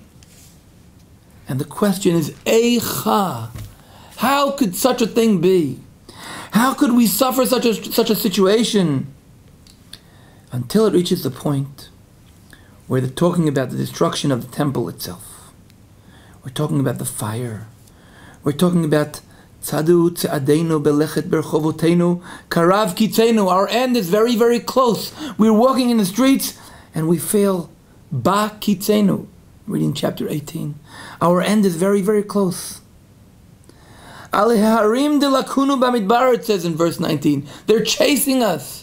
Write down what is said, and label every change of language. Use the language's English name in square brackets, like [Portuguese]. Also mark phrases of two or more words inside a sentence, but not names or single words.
[English] And the question is, Eicha, how could such a thing be? How could we suffer such a situation? Until it reaches the point where they're talking about the destruction of the temple itself. We're talking about the fire. We're talking about [Hebrew] צדו צעדינו מלכת ברחבתינו קרב קצנו. [English] Our end is very, very close. We're walking in the streets and we feel [Hebrew] בא קצנו. [English] Reading chapter 18. Our end is very, very close. [Hebrew] על ההרים דלקנו במדבר, [English] it says in verse 19. They're chasing us.